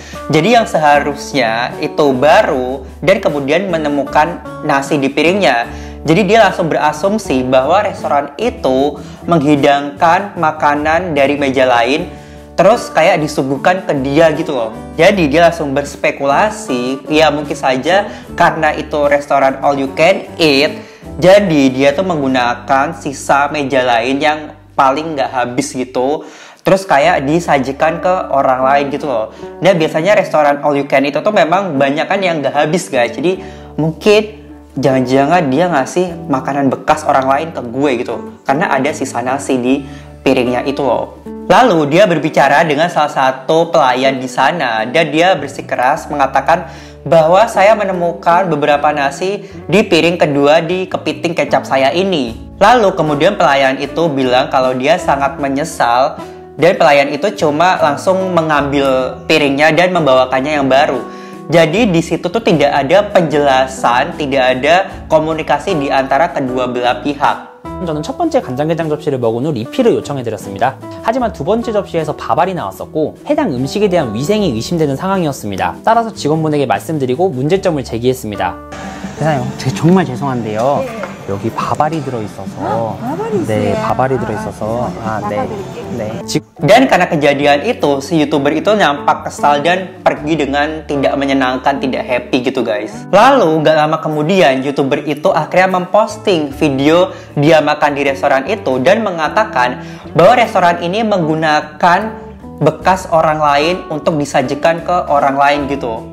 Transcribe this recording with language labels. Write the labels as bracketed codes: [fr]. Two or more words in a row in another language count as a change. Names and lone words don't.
[id] Jadi yang seharusnya itu baru dan kemudian menemukan nasi di piringnya. Jadi dia langsung berasumsi bahwa restoran itu menghidangkan makanan dari meja lain terus kayak disuguhkan ke dia gitu loh. Jadi dia langsung berspekulasi, ya mungkin saja karena itu restoran [en] all you can eat, [id] jadi dia tuh menggunakan sisa meja lain yang paling nggak habis gitu, terus kayak disajikan ke orang lain gitu loh. Nah biasanya restoran [en] all you can [id] itu tuh memang banyak kan yang nggak habis guys. Jadi mungkin jangan-jangan dia ngasih makanan bekas orang lain ke gue gitu, karena ada sisa nasi di piringnya itu loh. Lalu dia berbicara dengan salah satu pelayan di sana dan dia bersikeras mengatakan bahwa saya menemukan beberapa nasi di piring kedua di kepiting kecap saya ini. Lalu kemudian pelayan itu bilang kalau dia sangat menyesal dan pelayan itu cuma langsung mengambil piringnya dan membawakannya yang baru. Jadi di situ tuh tidak ada penjelasan, tidak ada komunikasi di antara kedua belah pihak. [ko] 저는 첫 번째 간장게장 접시를 먹은 후 리필을 요청해드렸습니다. 하지만 두 번째 접시에서 밥알이 나왔었고 해당 음식에 대한 위생이 의심되는 상황이었습니다. 따라서 직원분에게 말씀드리고 문제점을 제기했습니다. 회사님, 정말 죄송한데요. 여기 밥알이 들어있어서 밥알이 들어있어서 [id] Dan karena kejadian itu, si YouTuber itu nampak kesal dan pergi dengan tidak menyenangkan, tidak happy gitu guys. Lalu gak lama kemudian YouTuber itu akhirnya memposting video dia makan di restoran itu dan mengatakan bahwa restoran ini menggunakan bekas orang lain untuk disajikan ke orang lain gitu.